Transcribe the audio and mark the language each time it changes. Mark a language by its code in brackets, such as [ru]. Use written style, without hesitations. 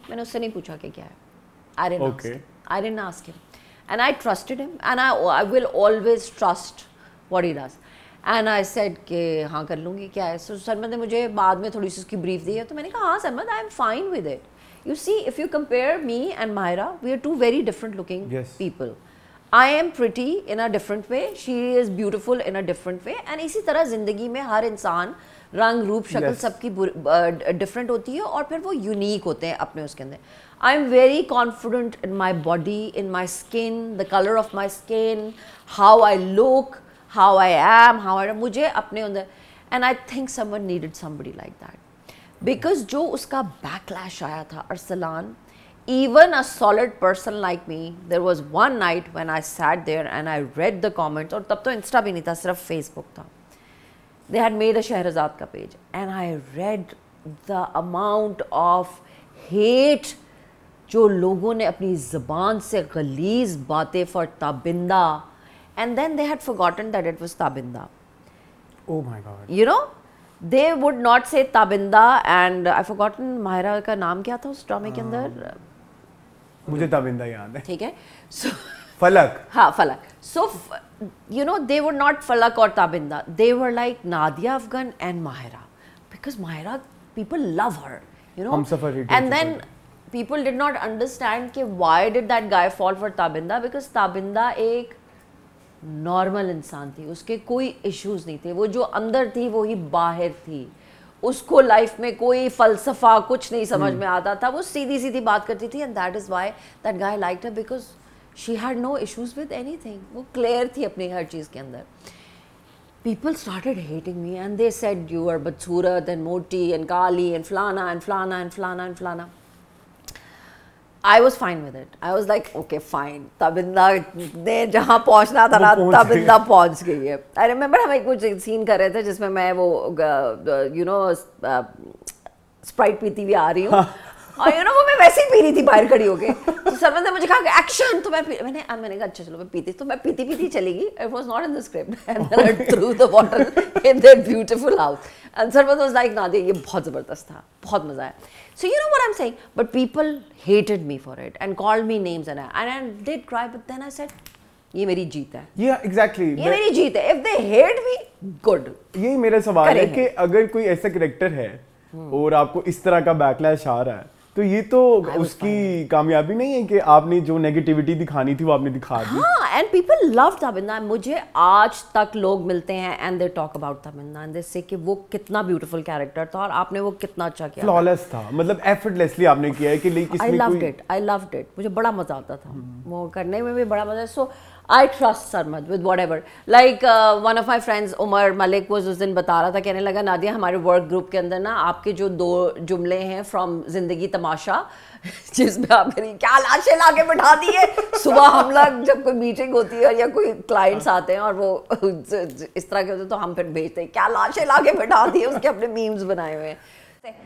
[ur] میں نے اس سے نہیں پوچھا کہ کیا ہے, [en] I didn't ask him and I trusted him and I will always trust what he does and I said [ur] کہ ہاں کر لوں گی کیا ہے. سرمد نے مجھے بعد میں تھوڑی سی اس کی بریف دی ہے تو میں نے کہا ہاں Sarmad [en] I am fine with it. You see, if you compare me and Mahira, we are two very different looking people. I am pretty in a different way, she is beautiful in a different way and [ur] اسی طرح زندگی میں ہر انسان رنگ روپ شکل سب کی different ہوتی ہے اور پھر وہ یونیک ہوتے ہیں اپنے اس کے اندر. [en] I am very confident in my body, in my skin, the color of my skin, how I look, how I am, [ur] مجھے اپنے اندر [en] and I think someone needed somebody like that. Because [ur] جو اس کا بیکلیش آیا تھا [en] Arsalan, even a solid person like me, there was one night when I sat there and I read the comments, [ur] اور تب تو Insta بھی نہیں تھا, صرف فیس بک تھا. [en] They had made a Shehrzad کا page and I read the amount of hate [ur] جو لوگوں نے اپنی زبان سے غلیظ باتیں [en] for Tabinda and then they had forgotten that it was Tabinda. Oh my God. You know, they would not say Tabinda and I forgotten [ur] Mahira کا نام کیا تھا اس ڈرامے کے اندر, مجھے تابندہ یاد ہے. ٹھیک ہے, so فلک. ہاں فلک. [en] So you know they were not Falak اور Tabinda, they were like Nadia Afghan and Mahira because Mahira people love her, you know, and then people did not understand کہ why did that guy fall for Tabinda because Tabinda ایک [ur] normal انسان تھی, اس کے کوئی issues نہیں تھے, وہ جو اندر تھی وہی باہر تھی, اس کو لائف میں کوئی فلسفہ کچھ نہیں سمجھ میں آتا تھا, وہ سیدھی سیدھی بات کرتی تھی [en] and that is why that guy liked her because she had no issues with anything. [ur] وہ کلیئر تھی اپنی ہر چیز کے اندر. [en] People started hating me and they said you are Badsurat and Moti and Kali and Flana and Flana and Flana and Flana. I was fine with it. I was like, okay, fine. [ur] تابندہ نے جہاں پہنچنا تھا نا تابندہ پہنچ گئی ہے. [en] I remember [ur] ہم ایک کچھ سین کر رہے تھے جس میں میں وہ you know اسپرائٹ پیتی ہوئی آ رہی ہوں اور you know وہ میں ویسے ہی پی رہی تھی باہر کھڑی ہو کے. تو سرمد نے مجھے کہا کہ ایکشن, تو میں نے کہا اچھا چلو میں پیتی, تو میں پیتی چلی گئی. [en] It was not in the script and then I threw the bottle in their beautiful house and Sarmad was like Nadia [ur] یہ بہت زبردست تھا, بہت مزہ آیا. [en] So you know what I'm saying, but people hated me for it and called me names and I did cry, but then I said [ur] یہ میری جیت ہے. [en] Yeah, exactly. [ur] یہ میری جیت ہے. [en] If they hate me, good. [ur] یہی میرا سوال ہے کہ اگر کوئی ایسا کریکٹر ہے اور آپ کو اس طرح کا بیکلیش آ رہا ہے تو یہ تو اس کی کامیابی نہیں ہے کہ آپ نے جو نیگیٹیوٹی دکھانی تھی وہ آپ نے دکھا دی. [en] ہاں, and people love Tabinda. [ur] مجھے آج تک لوگ ملتے ہیں [en] and they talk about [ur] Tabinda [en] and they say [ur] کہ وہ کتنا بیوٹیفل کیریکٹر تھا اور آپ نے وہ کتنا اچھا کیا. فلالیس تھا, مطلب ایفرٹلیسلی آپ نے کیا ہے کہ [en] I loved it. I loved it. [ur] مجھے بڑا مزہ آتا تھا وہ کرنے میں بھی, بڑا مزہ. [en] So I trust Sarmad with whatever. [ur] Like one of my friends Umar Malik was اس دن بتا رہا تھا, کہنے لگا نادیہ ہمارے ورک گروپ کے اندر نا آپ کے جو 2 جملے ہیں فرام زندگی تماشا جس میں آپ کہیں کیا لاشیں لا کے بٹھا دی ہے, صبح ہم لوگ جب کوئی میٹنگ ہوتی ہے یا کوئی کلائنٹس آتے ہیں اور وہ اس طرح کے ہوتے ہیں تو ہم پھر بھیجتے ہیں کیا لاشیں لا کے بٹھا دی ہے, اس کے اپنے میمز بنائے ہوئے ہیں.